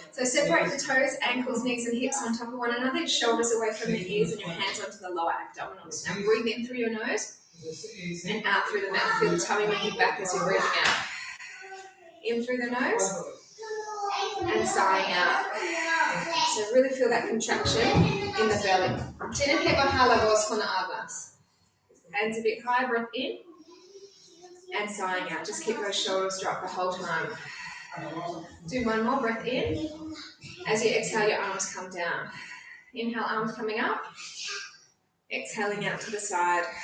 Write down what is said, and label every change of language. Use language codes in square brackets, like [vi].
[en] So separate the toes, ankles, knees and hips on top of one another, shoulders away from the ears and your hands onto the lower abdominals. Now breathe in through your nose and out through the mouth. Feel the tummy moving back as you're breathing out. In through the nose and sighing out. So really feel that contraction in the belly. [es] Tiene que bajar la voz cuando hablas. [en] Hands a bit high, breath in and sighing out. Just keep those shoulders dropped the whole time. Do one more, breath in. As you exhale, your arms come down. Inhale, arms coming up. Exhaling out to the side.